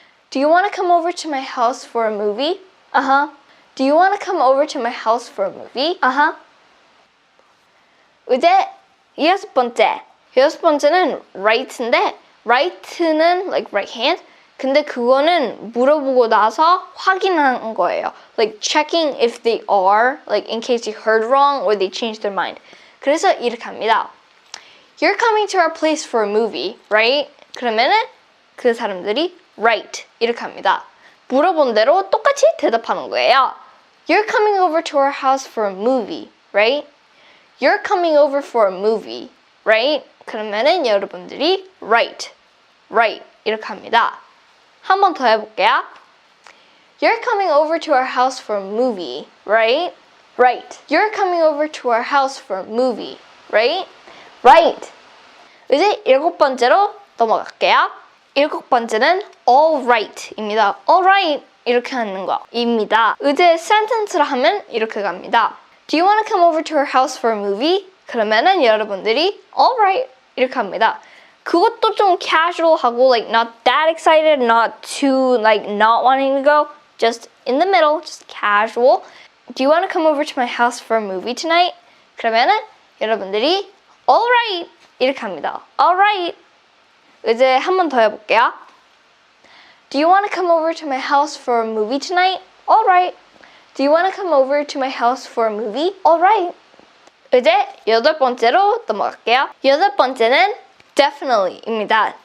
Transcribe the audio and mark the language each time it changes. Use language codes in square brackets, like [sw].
[en] Do you want to come over to my house for a movie? Do you want to come over to my house for a movie? [ko] 이제 여섯 번째는 right인데 right는 [en] like right hand. [ko] 근데 그거는 물어보고 나서 확인하는 거예요. [en] Like checking if they are, like in case you heard wrong or they changed their mind. [ko] 그래서 이렇게 합니다. [en] You're coming to our place for a movie, right? [ko] 그러면은 그 사람들이 right 이렇게 합니다. 물어본 대로 똑같이 대답하는 거예요. [en] You're coming over to our house for a movie, right? You're coming over for a movie, right? [ko] 그러면은 여러분들이 right 이렇게 합니다. 한 번 더 해볼게요. [en] You're coming over to our house for a movie, right? Right. You're coming over to our house for a movie, right? Right. [ko] 이제 7번째로 넘어갈게요. 7번째는 all right입니다. all right 이렇게 하는 거입니다. 이제 sentence로 하면 이렇게 갑니다. [en] Do you want to come over to our house for a movie? [ko] 그러면은 여러분들이 all right 이렇게 합니다. 그것도 좀 casual하고 [en] like not that excited, not too like not wanting to go, just in the middle, just casual. Do you want to come over to my house for a movie tonight? [ko] 그러면은 여러분들이 all right 이렇게 합니다. all right. 이제 한 번 더 해볼게요. [en] Do you want to come over to my house for a movie tonight? all right. Do you want to come over to my house for a movie? all right. [ko] 이제 8번째로 넘어갈게요. 8번째는 definitely입니다.